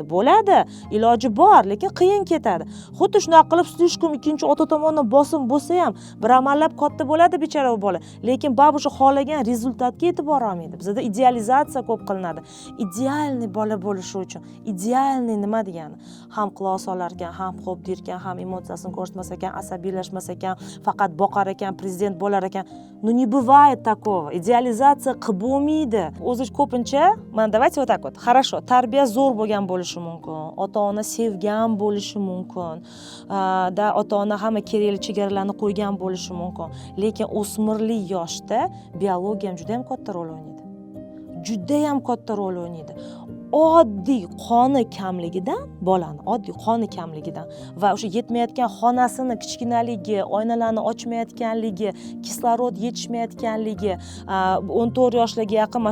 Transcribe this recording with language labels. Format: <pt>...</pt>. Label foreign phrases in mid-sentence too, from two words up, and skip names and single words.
<uz>Bo'ladi, iloji bor, lekin qiyin ketadi. Xuddi shunaqa qilib slishkom ikkinchi ota tomonidan bosim bo'lsa ham, bir amallab katta bo'ladi bechora bola. Lekin babusha xohlagan rezultatga yetib bora olmaydi. Bizda idealizatsiya ko'p qilinadi. Idealniy bola bo'lishi uchun, idealniy nima degani? Ham quloq solar ekan, ham xo'p der ekan, ham emotsiyasini ko'rsatmas ekan, asabiylashmas ekan, faqat boqar ekan, prezident bo'lar ekan.</uz> <ru>Ну не bывает такого.</ru> <uz>Idealizatsiya qilib bo'lmaydi. O'zi ko'pincha, mana</uz> <ru>давайте вот так вот. Хорошо,</ru> <uz>tarbiya zo'r bo'lgan bo'lishi mumkin. Ota-ona sevgan bo'lishi mumkin. Da ota-ona hamma kerakli chegaralarni qo'ygan bo'lishi mumkin. Lekin o'smirlik yoshda biologiya ham juda ham katta rol o'ynaydi. Juda ham katta rol o'ynaydi. oddiy qoni kamligidan bolani oddiy qoni kamligidan va o'sha yetmayotgan xonasini kichkinaligi, oynalarni ochmayotganligi, kislorod yetishmayotganligi, 14 yoshlarga yaqin mana</uz>